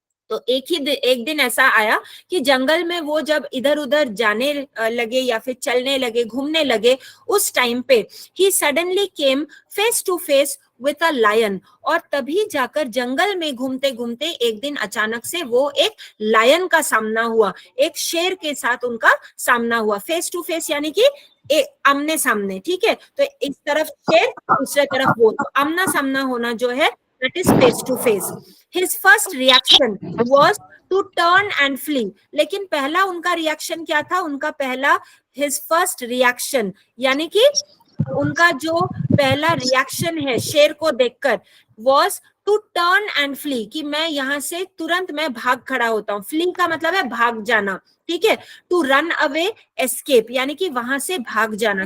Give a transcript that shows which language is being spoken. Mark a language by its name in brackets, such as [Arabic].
[Hindi] तो एक दिन ऐसा आया कि जंगल में वो जब इधर उधर जाने लगे या फिर चलने लगे घूमने लगे उस टाइम पे he [English] Suddenly came face to face with a lion. [Hindi] और तभी जाकर जंगल में घूमते घूमते एक दिन अचानक से वो एक लायन का सामना हुआ, एक शेर के साथ उनका सामना हुआ. फेस टू फेस यानी कि आमने सामने. ठीक है. तो इस तरफ शेर दूसरे तरफ वो, तो आमना सामना होना जो है [English] that is face to face. His first reaction was to turn and flee. [Hindi] लेकिन पहला उनका रिएक्शन क्या था? उनका पहला [English] his first reaction [Hindi] यानी कि उनका जो पहला रिएक्शन है शेर को देखकर [English] was to turn and flee, [Hindi] कि मैं यहाँ से तुरंत मैं भाग खड़ा होता हूँ. flee का मतलब है भाग जाना. ठीक है. [English] to run away, [Hindi] एस्केप यानी कि वहां से भाग जाना.